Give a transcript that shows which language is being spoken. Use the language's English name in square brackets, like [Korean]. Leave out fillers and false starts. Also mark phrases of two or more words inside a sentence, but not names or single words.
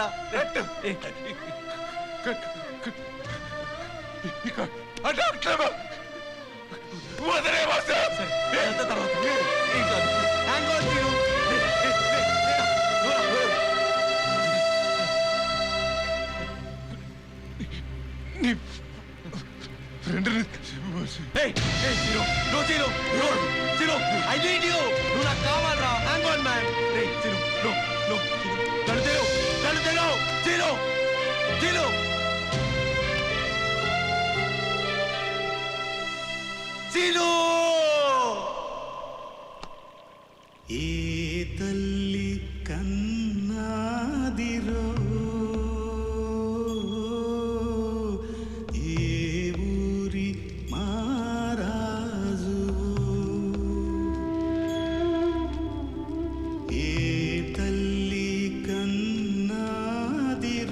[Telugu] కట్టు ఇక అట్లా వదిలే బాసు. తర్వాత ఏం కాదు. [English] hang on [Telugu] తిను. నీ ఫ్రెండ్ని [English] Hey, hey, Zero, no Zero, no, Zero, I need you. [Telugu] నువ్వు నాకు కావాలరా. [English] Hang on, man. Hey, Zero, no, no, [Telugu] కళ్ళు తెరు, కళ్ళు తెరు, Zero, Zero. Zero. ఏ తల్లి కన్నాదిరో ఏ ఊరి మారాజు ఏ తల్లి కన్నాదిరో